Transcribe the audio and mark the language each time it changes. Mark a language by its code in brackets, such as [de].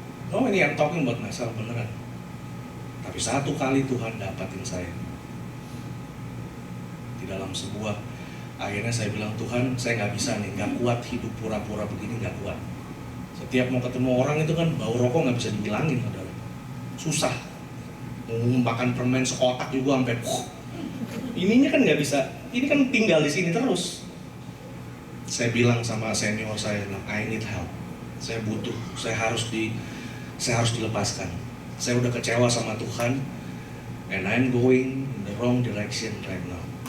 [id] Oh ini yang talking buat masalah beneran. Tapi satu kali Tuhan dapatin saya di dalam sebuah, akhirnya saya bilang, Tuhan saya nggak bisa nih, nggak kuat hidup pura-pura begini, nggak kuat. Setiap mau ketemu orang itu kan bau rokok nggak bisa dihilangin, saudara. Susah. Mau makan permen sekotak juga sampai ininya kan nggak bisa. Ini kan tinggal di sini terus. Saya bilang sama senior saya, [en] I need help. [id] Saya butuh, saya harus dilepaskan. Saya udah kecewa sama Tuhan, [en] and I'm going in the wrong direction right now.